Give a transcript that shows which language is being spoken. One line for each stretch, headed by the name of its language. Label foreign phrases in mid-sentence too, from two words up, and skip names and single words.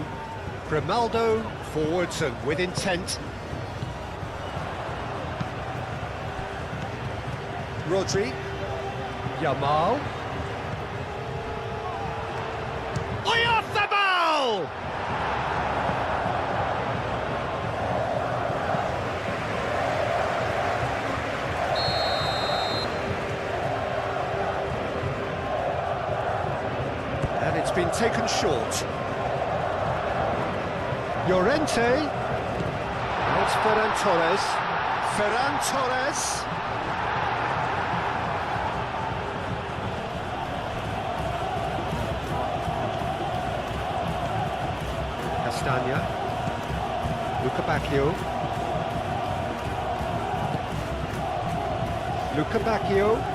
English: Grimaldo forwards and with intent. Rodri. Yamal. Oyarzabal! And it's been taken short. Llorente. Now it's Ferran Torres. Ferran Torres. Castagna. Luca Bacchio. Luca Bacchio.